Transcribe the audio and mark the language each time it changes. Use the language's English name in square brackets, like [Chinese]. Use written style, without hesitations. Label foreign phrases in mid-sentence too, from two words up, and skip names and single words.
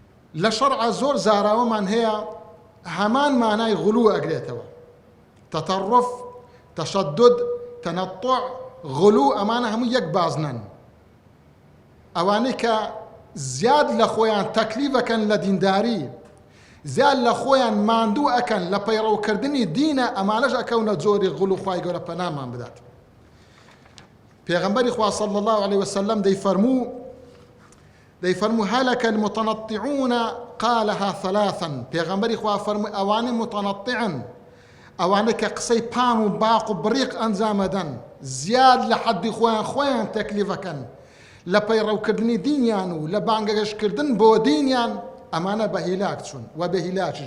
[Central Kurdish] لشرع زور زاراوە من هەیە هەمان مانای غلو ئەگرێتەوە تەتەڕف تەشەدد تەنەطع غلو ئەمانە هەموو یەک بازنن ئەوانەی کە زیاد لە خۆیان تەکلیفەکەن لە دینداری زیاد لە خۆیان ماندوو ئەکەن لە پەیڕەوکردنی دینە ئەمانەش ئەکەونە جۆری غلو خوای گەورە پەنامان بدات پێغەمبەری خوا [Arabic] صلی الله عليه وسلم [Central Kurdish] دەیفەرموو هەلەکە [Arabic] المتنطعون قالها ثلاثا [Central Kurdish] پێغەمبەری خوا فەرمووی ئەوانەی متنطعن ئەوانە کە قسەی پام و باق و بڕیق ئەنجامەدەن زیاد لە حەدی خۆیان تەکلیفەکەن لە پەیڕەوکردنی دینیان و لە بانگەگەشتکردن بۆ دینیان ئەمانە بە هیلاک چوون و بە هیلاکیش